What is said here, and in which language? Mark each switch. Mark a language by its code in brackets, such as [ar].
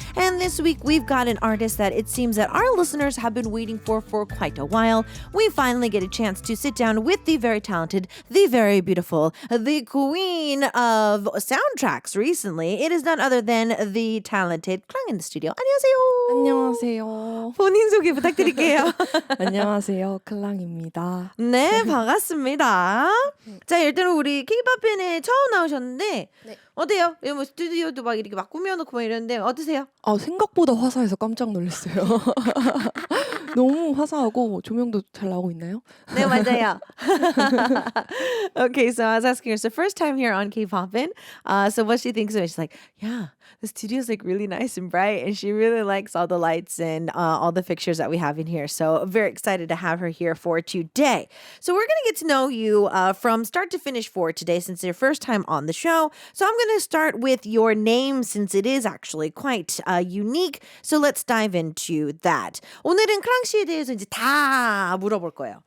[en] And this week we've got an artist that it seems that our listeners have been waiting for quite a while. We finally get a chance to sit down with the very talented, the very beautiful, the queen of soundtracks recently. It is none other than the talented KLANG in the studio. [ko] 안녕하세요. 안녕하세요. 본인 소개 부탁드릴게요. 안녕하세요. 클랑입니다. 네, 반갑습니다. 자, 일단 우리 K-팝핀에 처음 나오셨는데 네. 어때요? 뭐 스튜디오도 막 이렇게 막 꾸며놓고 막 이러는데 어떠세요? 생각보다 화사해서 깜짝 놀랐어요. 너무 화사하고 조명도 잘 나오고 있나요? 네, 맞아요. [en] Okay, so I was asking her, so first time here on K-Poppin, so what she thinks of it, she's like, yeah, the studio's like really nice and bright, and she really likes all the lights and all the fixtures that we have in here. So I'm very excited to have her here for today. So we're going to get to know you from start to finish for today, since it's your first time on the show. So I'm going to start with your name, since it is actually quite unique. So let's dive into that. [ko] 오늘은 크랑 씨에 대해서 이제 다 물어볼 거예요.